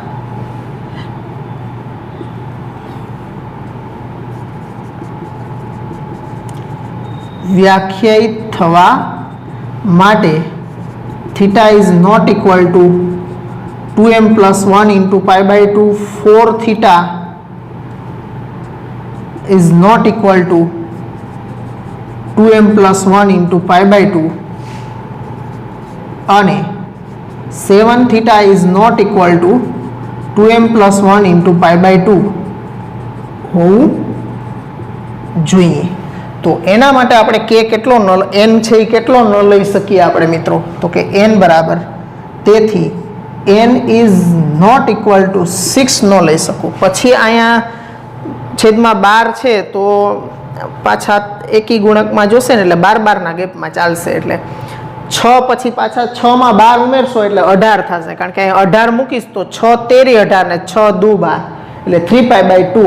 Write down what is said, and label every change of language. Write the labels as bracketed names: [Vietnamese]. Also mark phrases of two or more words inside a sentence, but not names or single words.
[Gujarati] વ્યાખ્યાયિત થવા માટે [English] theta is not equal to 2m + 1 × π/2. 4 થીટા is not equal to 2m + 1 × π/2 અને 7 થીટા is not equal to 2m + 1 × π/2 [Gujarati] હોવું જોઈએ. તો એના માટે આપણે કે કેટલો n છે એ કેટલો ન લઈ શકીએ આપણે મિત્રો? તો કે n બરાબર, તેથી [English] n is not equal to [Gujarati] 6 ન લઈ શકું. પછી અહીંયા છેદમાં 12 છે તો પાછા એકી ગુણકમાં જોશે ને એટલે 12 ના ગેપમાં ચાલશે. એટલે 6 પછી પાછા 6 માં 12 ઉમેરશો એટલે 18 થશે, કારણ કે અહીંયા 18 મૂકીશ તો 6 તેરી 18 ને 6 દુ 12 એટલે 3π/2.